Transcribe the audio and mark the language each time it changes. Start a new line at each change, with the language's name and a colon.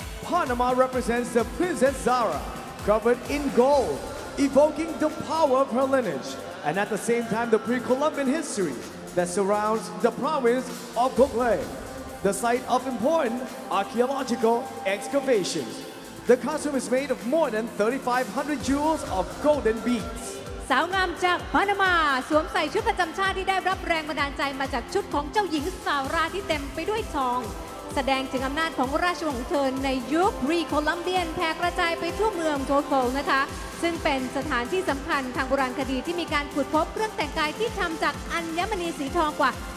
English: Panama represents the Princess Zara, covered in gold, evoking the power of her lineage, and at the same time the pre-Columbian history that surrounds the province of Cocle, the site of important archaeological excavations. The costume is made of more than 3,500 jewels of golden beads.
Thai: สาวงามจากปานามาสวมใส่ชุดประจำชาติที่ได้รับแรงบันดาลใจมาจากชุดของเจ้าหญิงซาร่าที่เต็มไปด้วยทองแสดงถึงอำนาจของราชวงศ์ของเธอในยุครีโคลัมเบียนแผ่กระจายไปทั่วเมืองโทโกลนะคะซึ่งเป็นสถานที่สำคัญทางโบราณคดีที่มีการขุดพบเครื่องแต่งกายที่ทำจากอัญมณีสีทองกว่า